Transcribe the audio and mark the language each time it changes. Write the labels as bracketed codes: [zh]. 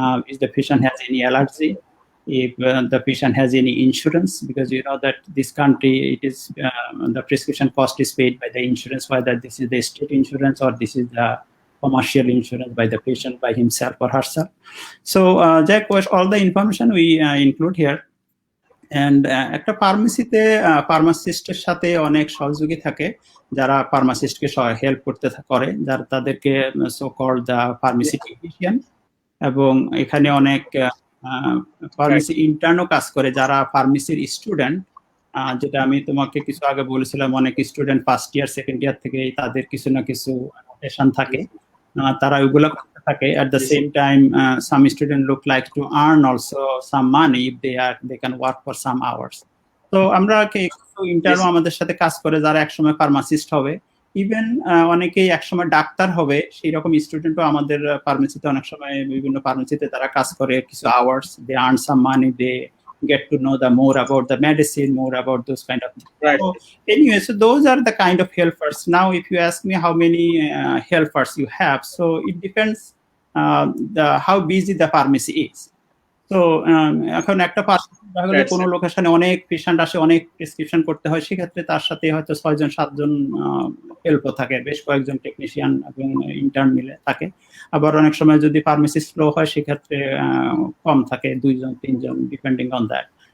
[en] If the patient has any allergy, if the patient has any insurance, because you know that this country, it is the prescription cost is paid by the insurance, whether this is the state insurance or this is the commercial insurance by the patient by himself or herself. So that was all the information we include here. [bn] And একটা ফার্মেসিতে ফার্মাসিস্টের সাথে অনেক সহযোগী থাকে যারা ফার্মাসিস্টকে help করতে করে, যারা তাদেরকে so called the pharmacy technician, এবং এখানে অনেক ফার্মেসি ইন্টার্নও কাজ করে যারা ফার্মেসির স্টুডেন্ট, যেটা আমি তোমাকে কিছু আগে বলেছিলাম, অনেক student first year second year থেকে তাদের কিছু না কিছু নোটেশন থাকে, তারা ওইগুলো করতে থাকে। [en] at the same time some student look like to earn also some money if they can work for some hours. [bn] তো আমরা ইন্টার্নও আমাদের সাথে কাজ করে যারা একসময় ফার্মাসিস্ট হবে, ইভেন অনেকেই একসময় ডাক্তার হবে, সেই রকম স্টুডেন্টও আমাদের ফার্মেসিতে অনেক সময় বিভিন্ন ফার্মেসিতে তারা কাজ করে কিছু hours, [en] They earn some money, they get to know the more about the medicine, more about those kind of things. Right. So anyway, so those are the kind of helpers. Now if you ask me how many helpers you have, so it depends how busy the pharmacy is. [bn] তো এখন একটা pharmacy কোনো লোকেশনে অনেক patient আসে, অনেক prescription করতে হয়, সেক্ষেত্রে তার সাথে হয়তো 6-7 হেল্পও থাকে, বেশ কয়েকজন টেকনিশিয়ান এবং ইন্টার্ন মিলে থাকে। আবার অনেক সময় যদি ফার্মেসি স্লো হয় সেক্ষেত্রে কম থাকে, 2-3 [en] Depending on that.